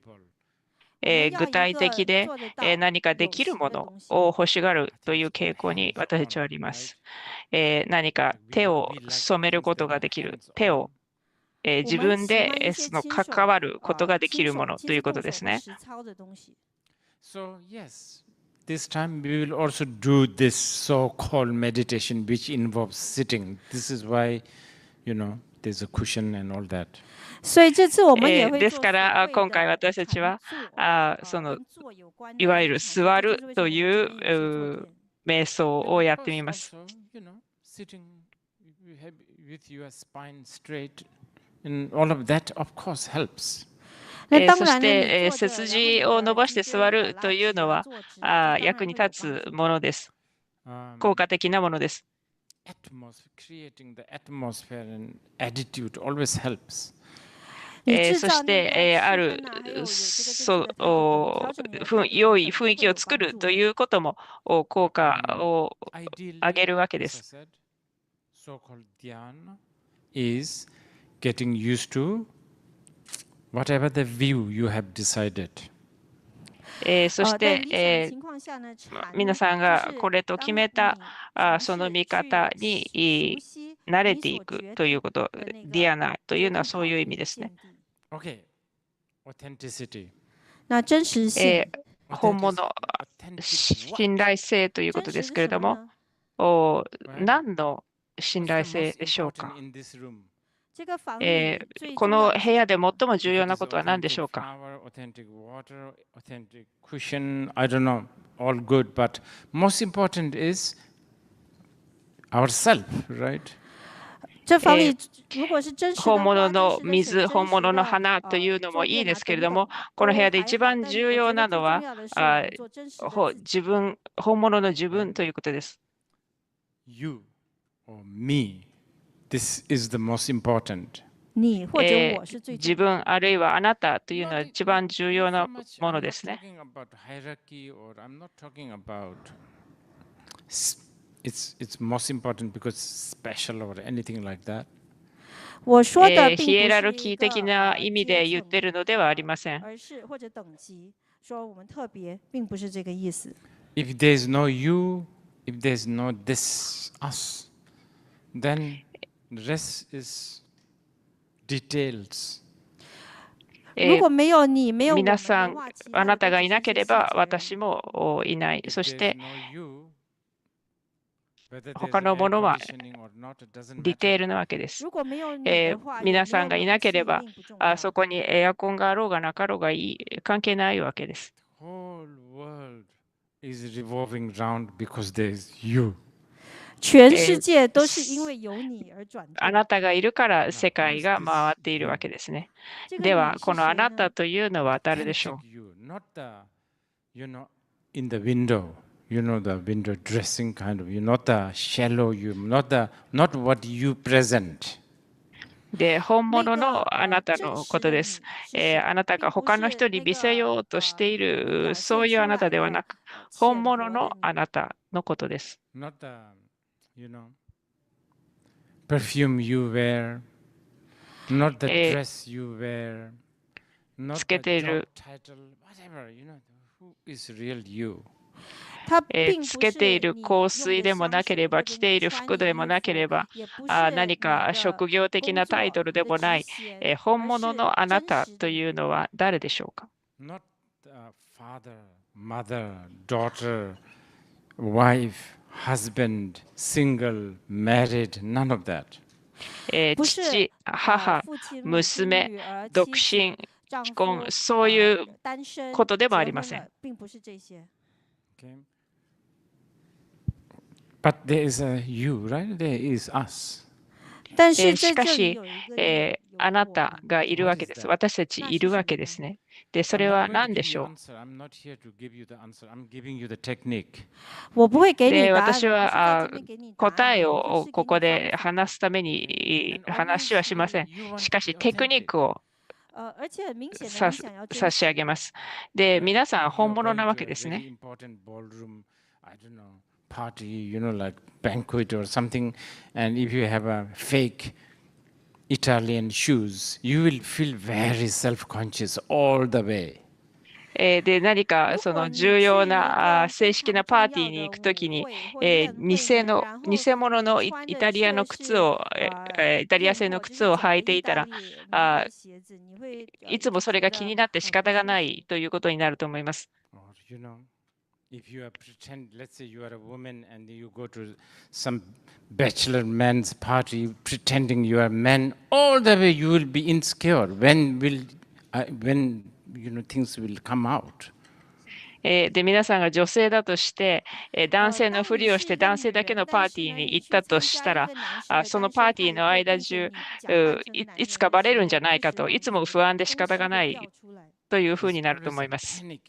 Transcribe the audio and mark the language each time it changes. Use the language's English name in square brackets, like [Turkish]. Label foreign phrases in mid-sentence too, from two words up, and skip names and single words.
[Japanese] 具体的で何かできるものを欲しがるという傾向に私たちはあります。何か手を染めることができる、手を自分で関わることができるものということですね。 [English] So, yes, this time we will also do this so-called meditation which involves sitting. This is why, there's a cushion and all that. [Chinese] 所以这次我们也会 [Japanese] ですから今回私たちはいわゆる座るという瞑想をやってみます。 [English] Sitting with your spine straight. And all of that, of course, helps. [Japanese] そして背筋を伸ばして座るというのは役に立つものです。効果的なものです。 [English] Creating the atmosphere and attitude always helps. [Japanese] そしてある良い雰囲気を作るということも効果を上げるわけです。 [English] So-called dhyana is getting used to whatever the view you have decided. [Japanese] そして、皆さんがこれと決めたその見方に慣れていくということ、ディアナというのはそういう意味ですね。 [English] Okay. Authenticity. [Chinese] 那真实性， [Japanese] 本物、信頼性ということですけれども、何の信頼性でしょうか。 [Chinese] 这个房里最 [Japanese] こ [Chinese] 重要的 [Japanese] の部屋で [Chinese] 是什么 [Japanese] 最も重要なことは何でしょうか。 [English] Authentic water, authentic cushion, I don't know, all good, but most important is ourself, right? [Chinese] 这房里如果是真实的 [Japanese] 本物 [Chinese] 花、 [Japanese] の [Chinese] 真实的水、 [Japanese] 水、本物の [Chinese] 真实的 [Japanese] 花というのもいいですけれども、 [Chinese] 坐垫啊 [Japanese] この部屋で [Chinese] 等等 [Japanese] 一番重要なのは、 [Chinese] 都还好，但是我觉得最重要的是我们做真实的自己。 [Japanese] 自分、本物の自分ということです。 [English] You or me, this is the most important. [Chinese] 你或者我是最 [Japanese] 自 [Chinese] 重要的。 [Japanese] 分あるいはあなたというのは一番重要なものですね。 [English] I'm not talking about hierarchy or I'm not talking about it's most important because special or anything like that. [Chinese] 我说的并 [Japanese] ヒエ [Chinese] 不 [Japanese] ラルキー [Chinese] 是一个 [Japanese] 的な意味で言ってるのではありません。 [Chinese] 而是或者等级，说我们特别，并不是这个意思。 [English] If there's no you, if there's no this us, then the rest is details. [Chinese] 如果没有你，没有我们 [Japanese] 皆さん、 [Chinese] 的话，其 [Japanese] あなたがいなければ [Chinese] 都只是一些细节 [Japanese] 私もいない。そし [English] There's [Japanese] て [English] no you, whether there's [Japanese] 他の [English] air [Japanese] ものは [English] conditioning or not, it doesn't [Japanese] ディテー [English] matter. [Japanese] ルなわけです。 [Chinese] 如果没有你的话，也没有 [Japanese] 皆さんがいなければ [Chinese] 冷气并不重要。 [Japanese] そこにエアコンがあろうがなかろうが関係ないわけです。 [English] Whole world is revolving round because there's you. [Chinese] 全世界都是因为有你而转动。 [Japanese] あなたがいるから世界が回っているわけですね。では、このあなたというのは誰でしょう。 [English] Authentic you, not the, in the window, the window dressing kind of you, not the shallow you, not what you present. [Japanese] で、本物のあなたのことです。あなたが他の人に見せようとしている、そういうあなたではなく、本物のあなたのことです。 [English] Not the, perfume you wear, not the dress you wear, not [Japanese] つけ [English] the [Japanese] てい [English] job [Japanese] る [English] title, whatever, who is real you? [Chinese] 它并不 [Japanese] つけている [Chinese] 是 [Japanese] 香水でもなければ、着ている服でもなければ、何か職業的なタイトルでもない、本物のあなたというのは誰でしょうか。 [English] Not father, mother, daughter, wife, husband, single, married, none of that. [Japanese] 父、母、娘、独身、既婚、そういうことでもありません。 [Chinese] 并不是这些。 [English] Okay. But there is a you, right? There is us. [Chinese] 但是在 [Japanese] しかし [Chinese] 这里有一个 [Japanese] あなたがいるわけです。私たちいるわけですね。で、それは何でしょう。 [English] I'm not here to give you the answer. I'm giving you the technique. [Chinese] 我不会给你 [Japanese] で、 [Chinese] 答案， [Japanese] 私は [Chinese] 我是在这边给你答案 [Japanese] 答えを [Chinese] 我是给你 [Japanese] ここで [Chinese] 方法 [Japanese] 話すために話はしません。しかし、テクニックを [Chinese] 而且很明显的 [Japanese] 差 [Chinese] 你想要 [Japanese] 差し上げます。で、皆さん本物なわけ [English] Going to a [Japanese] ですね。 [English] very important ballroom, I don't know, party, like banquet or something, and if you have a fake Italian shoes, you will feel very self-conscious all the way. [Japanese] で、何かその重要な正式なパーティーに行くときに、偽物のイタリアの靴を、イタリア製の靴を履いていたら、いつもそれが気になって仕方がないということになると思います。 [English] Or, if you are let's say you are a woman and you go to some bachelor man's party pretending you are a man, all the way you will be insecure. When things will come out. [Japanese] で、皆さんが女性だとして、男性のふりをして男性だけのパーティーに行ったとしたら、そのパーティーの間中、いつかバレるんじゃないかと、いつも不安で仕方がないというふうになると思います。